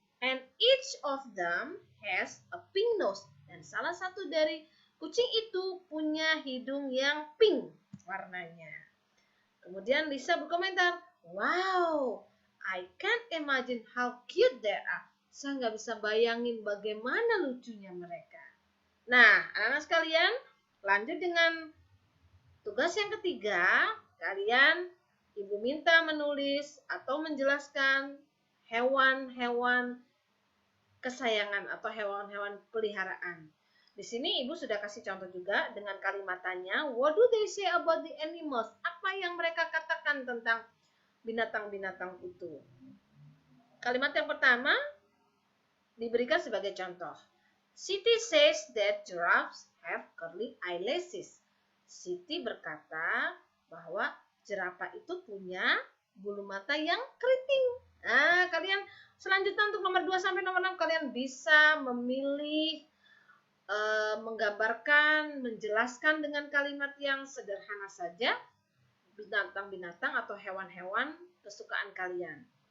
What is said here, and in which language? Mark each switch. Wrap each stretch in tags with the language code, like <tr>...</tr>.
<en>And each of them has a pink nose.</en> <id>Dan salah satu dari kucing itu punya hidung yang pink warnanya. Kemudian Lisa berkomentar,</id> <en>wow, I can't imagine how cute they are.</en> <id>Saya nggak bisa bayangin bagaimana lucunya mereka. Nah, anak-anak sekalian, lanjut dengan tugas yang ketiga. Kalian, Ibu minta menulis atau menjelaskan hewan-hewan kesayangan atau hewan-hewan peliharaan. Di sini Ibu sudah kasih contoh juga dengan kalimat tanya,</id> <en>what do they say about the animals?</en> <id>Apa yang mereka katakan tentang binatang-binatang itu? Kalimat yang pertama diberikan sebagai contoh.</id> <en>Siti says that giraffes have curly eyelashes.</en> <id>Siti berkata bahwa jerapah itu punya bulu mata yang keriting. Nah, kalian selanjutnya untuk nomor 2 sampai nomor 6 kalian bisa memilih menggambarkan, menjelaskan dengan kalimat yang sederhana saja binatang-binatang atau hewan-hewan kesukaan kalian.</id>